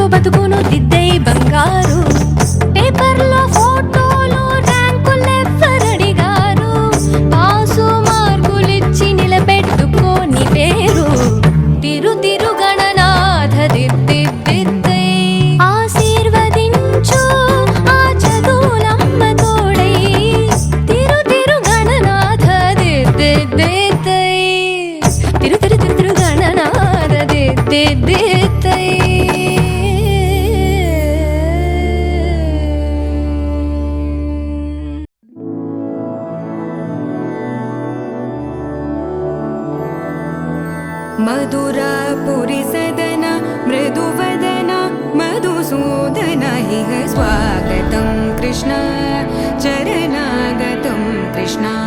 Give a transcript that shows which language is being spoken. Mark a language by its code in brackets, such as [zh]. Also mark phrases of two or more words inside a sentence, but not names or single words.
[te] బతుకును దిద్దై బంగారు పేపర్లో ఫోటోలు ర్యాంకులెవ్వరడిగారు పాసు మార్కులిచ్చి నిలబెట్టుకోని పేరు తిరు గణనాథ దిద్దిద్దిద్దై ఆశీర్వదించు ఆ చదువులమ్మ తోడై తిరు గణనాథ దిద్దిద్దిద్దై తిరు గణనాథ దిద్దిద్దిద్దై [sa] मधुरापुरी सदन मृदुवदन मधुसूदन इह स्वागतं कृष्ण चरणागतं कृष्ण